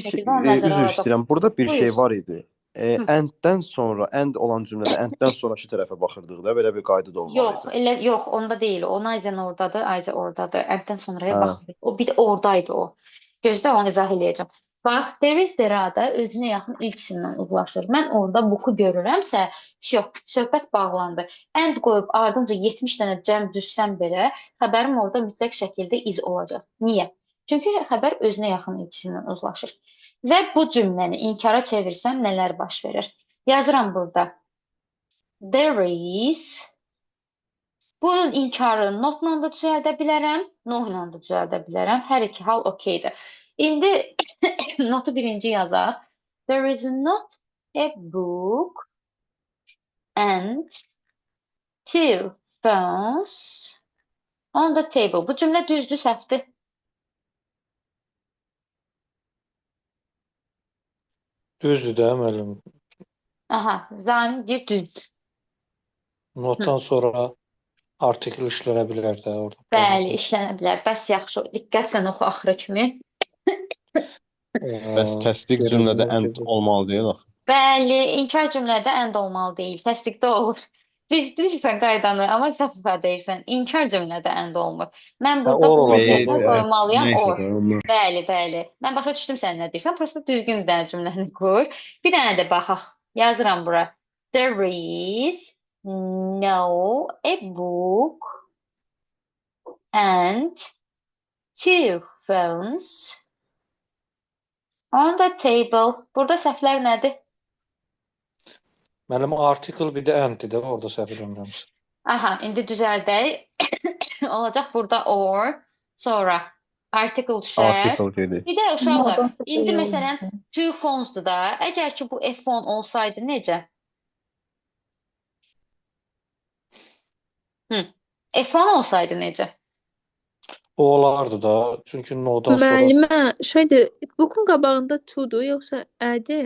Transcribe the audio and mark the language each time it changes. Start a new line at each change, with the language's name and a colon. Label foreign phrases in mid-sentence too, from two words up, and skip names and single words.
Azerbaijani: şəkildə onu nəzərə üzr alacaq. istəyirəm. Burada bir Buyur. şey var idi. And-dən sonra, and olan cümlədə and-dən sonraki tərəfə baxırdıq da, belə bir qayda da olmalı Yox, idi. yox, onda deyil. O Ayzən ordadır, Ayzə ordadır. Ənddən sonraya Hə. baxmır. O bir də oradaydı o. Gözlə onu izah eləyəcəm. Bax,
English: there is there-da
Azerbaijani: özünə yaxın ilk isimlə uzlaşır. Mən orada book-u görürəmsə, yox, söhbət bağlandı. And qoyub ardınca 70 dənə cəm düzsəm belə, xəbərim orada mütləq şəkildə is olacaq. Niyə? Çünki xəbər özünə yaxın ilk isimlə uzlaşır. Və bu cümləni inkara çevirsəm nələr baş verir? Yazıram burada.
English: There is.
Azerbaijani: Bunun inkarını notla da düzəldə bilərəm, no ilə də düzəldə bilərəm. Hər iki hal okeydir. İndi notu birinci yazaq.
English: There is not a book and two phones on the table.
Azerbaijani: Bu cümlə düzdür, səhvdir. Düzdür də müəllim. Aha, zamin bir düzdür. Notdan sonra artikl işlənə bilər də orada. Bəli, işlənə bilər. Bəs yaxşı, diqqətlə oxu axıra kimi. Bəs təsdiq cümlədə and olmalı deyil axı. Bəli, inkar cümlədə and olmalı deyil, təsdiqdə olur. Biz bilirsən qaydanı, amma səhv deyirsən. İnkar cümlədə and olmur. Mən burada or bunun olacaq. yerine qoymalıyam Nəysə, or. onlar. Bəli, bəli. Mən başa düşdüm sən nə deyirsən. Prosta düzgün də cümləni qur. Bir dənə də baxaq. Yazıram bura.
English: There is no a book and two phones on the table.
Azerbaijani: Burada səhvlər nədir? Mənim artikl bir də and-dir də orada səhv eləmirəmsə. Aha, indi düzəldək. Olacaq burada or, sonra article düşər. Article dedi. Bir də uşaqlar, Onlardan sonra indi yox. məsələn
English: two phones-dur
Azerbaijani: da. Əgər ki bu F1 olsaydı necə? F1 olsaydı necə? O olardı da. Çünki no'dan sonra Müəllimə, şeydir, bookun qabağında to-dur, yoxsa ədir?